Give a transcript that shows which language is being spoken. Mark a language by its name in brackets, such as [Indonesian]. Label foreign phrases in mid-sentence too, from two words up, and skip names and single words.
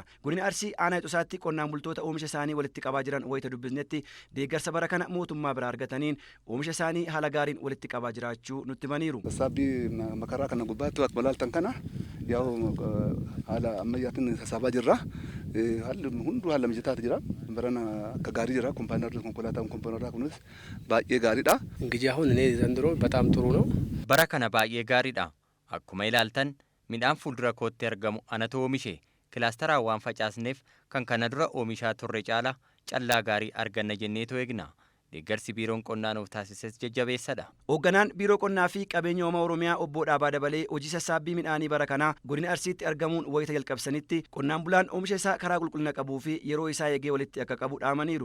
[Oromo] Godina Arsii Aanaa Heexoosaatti qonnaan bultoota oomisha isaanii walitti qabaa jiran wayita dubbisnetti deeggarsa bara kana mootummaa biraa argataniin oomisha isaanii haala gaariin walitti qabaa jiraachuu nutti himaniiru. Sassaabii makaraa kana gubbaatti akkuma ilaaltan kana yaa'u haala ammayyaatiin sassaabaa jirra. Haalli hunduu haala mijataatu jira. Barana akka gaarii jira. Konkolaataan kompoonarraa kunis baay'ee gaariidha. [Amharic] እንግዲህ አሁን እኔ ዘንድሮ በጣም ጥሩ ነው። [Oromo] bara kana baay'ee gaariidha. Akkuma ilaaltan midhaan fuuldura kootti argamu anatu oomishe kilaasteraan waan facaasneef kan kana dura oomishaa turre caala callaa gaarii arganna jenneetu eegna. Deeggarsi biiroon qonnaa nuuf taasises jajjabeessadha. Hoogganaan biiroo qonnaa fi qabeenya uumamaa Oromiyaa obbo Dhaabaa dabalee hojii sassaabbii midhaanii bara kanaa godina Arsiitti argamuun wayita jalqabsanitti qonnaan bulaan oomisha isaa karaa qulqullina qabuu fi yeroo isaa eegee walitti akka qabu dhaamaniiru.